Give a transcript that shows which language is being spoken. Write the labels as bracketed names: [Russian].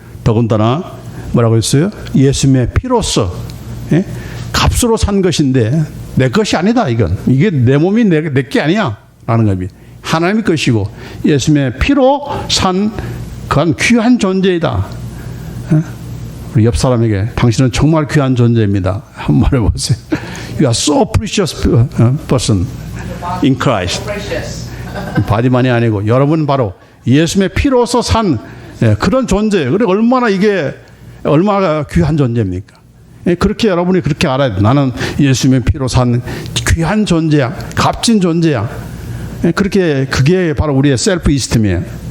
[Korean] 더군다나 뭐라고 했어요? 예수님의 피로써 값으로 산 것인데 내 것이 아니다. 이게 내 몸이 내 게 아니야 라는 겁니다. 하나님의 것이고 예수님의 피로 산 그런 귀한 존재이다. 우리 옆 사람에게 당신은 정말 귀한 존재입니다. 한 번 말해보세요. [English] You are so precious person in Christ. [Korean] 바디만이 아니고 여러분 바로 예수님의 피로서 산 그런 존재. 그리고 얼마나 귀한 존재입니까? 그렇게 여러분이 그렇게 알아야 돼. 나는 예수님의 피로 산 귀한 존재야. 값진 존재야. 그렇게 그게 바로 우리의 셀프 이스템이에요.